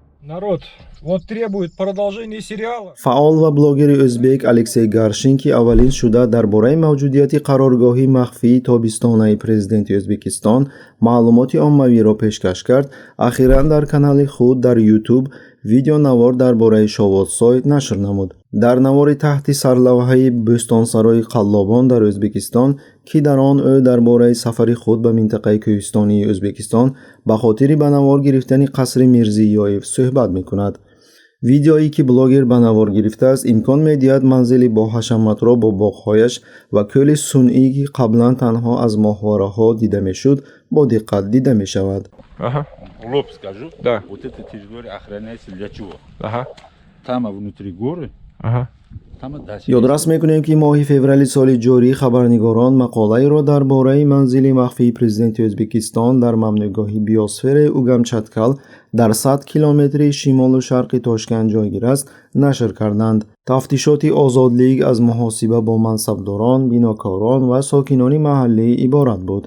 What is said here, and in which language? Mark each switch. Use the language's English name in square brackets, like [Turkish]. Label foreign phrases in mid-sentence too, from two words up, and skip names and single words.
[Russian] Народ, вот требует продолжения сериала. [Tajik] Фаъол ва блогери ӯзбек Aleksey Garshinki avvalin shуда дар бораи мавҷудияти қароргоҳи махфии тобистонаи президенти O'zbekiston маълумоти оммавиро пешкаш кард. Ахиран дар канали худ дар YouTube видеонавор дар бораи Shovotsoy нашр намуд. Дар навори таҳти сарлавҳаи Бӯстонсарои Қаллобон дар O'zbekiston, ки дар он ӯ дар бораи сафари худ ба минтақаи кӯҳистонии O'zbekiston ба хотири ба навор гирифтани қасри Мирзиёев суҳбат мекунад. Видеое ки блогер ба навор гирифтааст, имкон медиҳад манзили боҳашаматро бо боғҳояш ва кӯли сунъӣ ки қаблан танҳо аз моҳвораҳо дида мешуд, бо диққат дида мешавад. [Russian] Ага, В лоб скажу. да, Вот эта территория охраняется для чего? ага, Там внутри горы, ага. там дальше. [Tajik] ёдрас мекунем ки моҳи феврали соли ҷорӣ хабарнигорон мақолаеро дар бораи манзили махфии президенти O'zbekiston дар мамнӯъгоҳи биосфераи Угамчаткал дар 100 километри шимолу шарқи Тошкент ҷойгир аст, нашр карданд. тафтишоти Озодлиг аз муҳосиба бо мансабдорон, бинокорон ва сокинони маҳаллӣ иборат буд.